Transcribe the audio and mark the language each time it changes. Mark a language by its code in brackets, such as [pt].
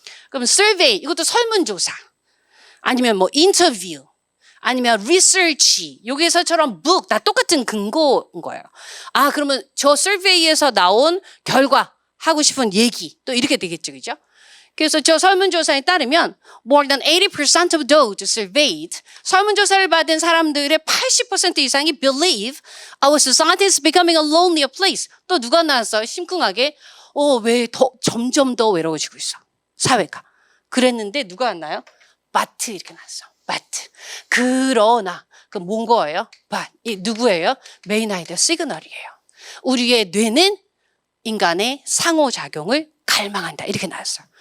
[ko] 그럼 survey, 이것도 설문조사. 아니면 뭐 인터뷰. 아니면 research. 여기서처럼 book. 다 똑같은 근거인 거예요. 아, 그러면 저 survey에서 나온 결과. 하고 싶은 얘기 또 이렇게 되겠죠. 그죠? 그래서 저 설문조사에 따르면 [en] more than 80% of those surveyed [ko] 설문조사를 받은 사람들의 80% 이상이 [en] believe our society is becoming a lonelier place. [ko] 또 누가 나왔어요? 심쿵하게 왜 점점 더 외로워지고 있어. 사회가. 그랬는데 누가 왔나요? but 이렇게 나왔어. but. 그러나 그 뭔 거예요? but. 이 누구예요? 메이나이더 시그널이에요. 우리의 뇌는 인간의 상호작용을 갈망한다. 이렇게 나왔어요.